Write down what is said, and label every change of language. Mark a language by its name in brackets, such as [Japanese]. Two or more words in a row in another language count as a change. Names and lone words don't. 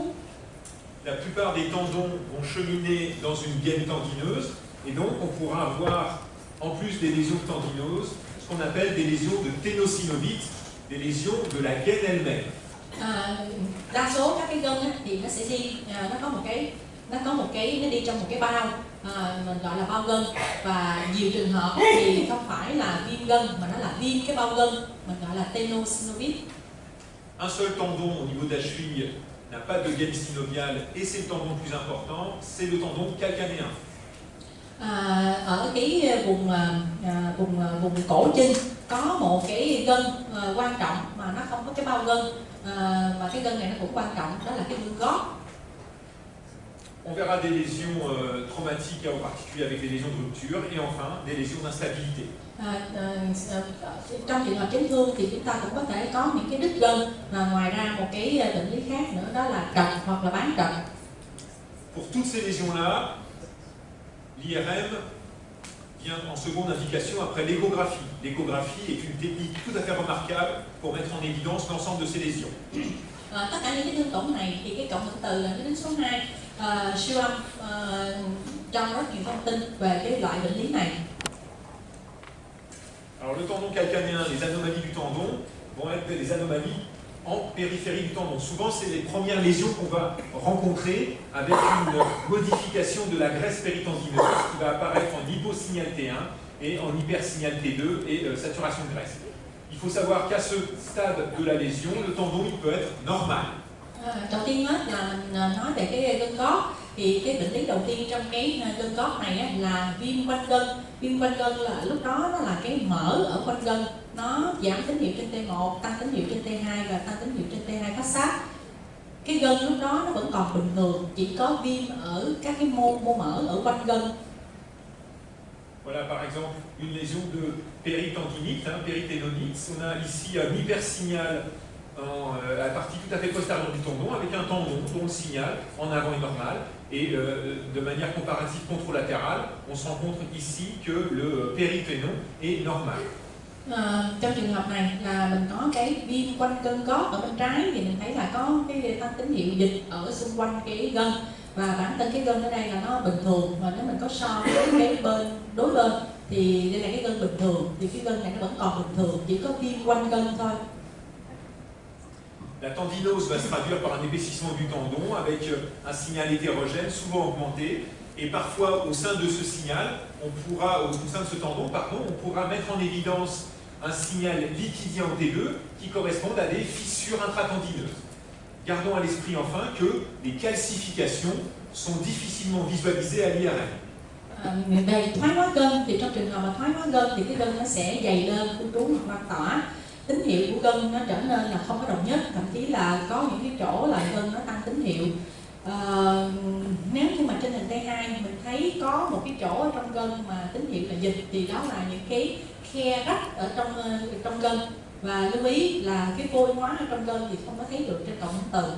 [French] La plupart des tendons vont cheminer dans une gaine tendineuse et donc on pourra avoir, en plus des lésions tendineuses, ce qu'on appelle des lésions de ténosynovite, des lésions de la gaine elle-même. [Vietnamese] Đa số các cái gân thì nó sẽ đi, nó đi trong một cái bao, mình gọi là bao gân, và nhiều trường hợp thì không phải là viêm gân mà nó là viêm cái bao gân, mình gọi là ténosynovite. [French] Un seul tendon au niveau de la cheville n'a pas de gaine synoviale et c'est le tendon le plus important, c'est le tendon calcanéen. [Vietnamese] Ở cái vùng cổ chân có một cái gân quan trọng mà nó không có cái bao gân, mà cái gân này nó cũng quan trọng, đó là cái gân gót. [French] On verra des lésions traumatiques, en particulier avec des lésions de rupture, et enfin des lésions d'instabilité. [Vietnamese] Trong trường hợp chấn thương thì chúng ta cũng có thể có những cái đứt gân, và ngoài ra một cái bệnh lý khác nữa đó là trật hoặc là bán trật. [French] Pour toutes ces lésions-là, l'IRM vient en seconde indication après l'échographie. L'échographie est une technique tout à fait remarquable pour mettre en évidence l'ensemble de ces lésions. [Vietnamese] Tất cả những cái thương tổn này thì cái cộng hưởng từ là cái đến số 2, siêu âm cho rất nhiều thông tin về cái loại bệnh lý này. [French] Alors le tendon calcanéen, les anomalies du tendon vont être des anomalies en périphérie du tendon. Souvent, c'est les premières lésions qu'on va rencontrer avec une modification de la graisse péritendineuse qui va apparaître en hyposignal T1 et en hypersignal T2 et saturation de graisse. Il faut savoir qu'à ce stade de la lésion, le tendon il peut être normal. [Vietnamese] Đầu tiên hết là mình nói về cái gân gót, thì cái bệnh lý đầu tiên trong cái gân gót này là viêm quanh gân. Viêm quanh gân là lúc đó nó là cái mỡ ở quanh gân, nó giảm tín hiệu trên T1, tăng tín hiệu trên T2 và tăng tín hiệu trên T2 phát sát. Cái gân lúc đó nó vẫn còn bình thường, chỉ có viêm ở các cái mô mỡ ở quanh gân. [French] Voilà par exemple une lésion de péritendinite, périténonite. On a ici un hypersignal à la partie tout à fait postérieure du tendon, avec un tendon dont le signal en avant est normal, et de manière comparative contralatérale, on se rend compte ici que le périténon est normal. [Vietnamese] Trong trường hợp này là mình có cái viêm quanh gân gót ở bên trái, thì mình thấy là có cái tăng tín hiệu dịch ở xung quanh cái gân, và bản thân cái gân ở đây là nó bình thường, và nếu mình có so với cái bên đối bên thì đây là cái gân bình thường, thì cái gân này nó vẫn còn bình thường, chỉ có viêm quanh gân thôi. [French] La tendinose va se traduire par un épaississement du tendon avec un signal hétérogène, souvent augmenté, Et parfois, au sein de ce signal, au sein de ce tendon, pardon, on pourra mettre en évidence un signal liquidien en T2 qui correspond à des fissures intratendineuses. Gardons à l'esprit enfin que les calcifications sont difficilement visualisées à l'IRM. [Vietnamese] Về thoái hóa gân thì trong trường hợp mà thoái hóa gân thì cái gân nó sẽ dày lên, khu trú hoặc lan tỏa. Tín hiệu của gân nó trở nên là không có đồng nhất, thậm chí là có những cái chỗ là gân nó tăng tín hiệu. Nếu như mà trên hình T2 mình thấy có một cái chỗ ở trong gân mà tín hiệu là dịch thì đó là những cái khe rách ở trong gân, và lưu ý là cái vôi hóa ở trong gân thì không có thấy được trên cộng hưởng từ.